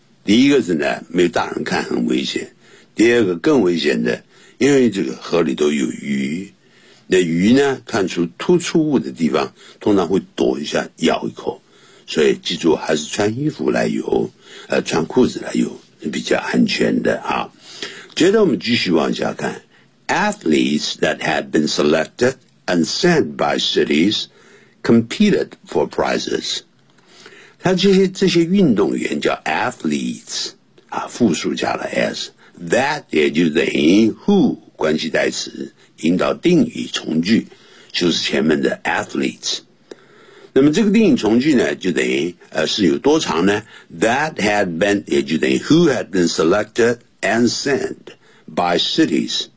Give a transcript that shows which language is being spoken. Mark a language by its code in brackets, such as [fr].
[zh] 第一个是呢，没有大人看很危险，第二个更危险的，因为这个河里都有鱼，那鱼呢看出突出物的地方通常会躲一下咬一口，所以记住还是穿衣服来游，穿裤子来游比较安全的啊。接着我们继续往下看。 [en] Athletes that had been selected and sent by cities competed for prizes。 [zh] 他这些运动员叫 athletes 啊，复数加了 s， that 也就等于 who 关系代词，引导定语从句，就是前面的 athletes。那么这个定语从句呢，就等于是有多长呢？ [en] that had been [zh] 也就等于 [en] who had been selected and sent by cities。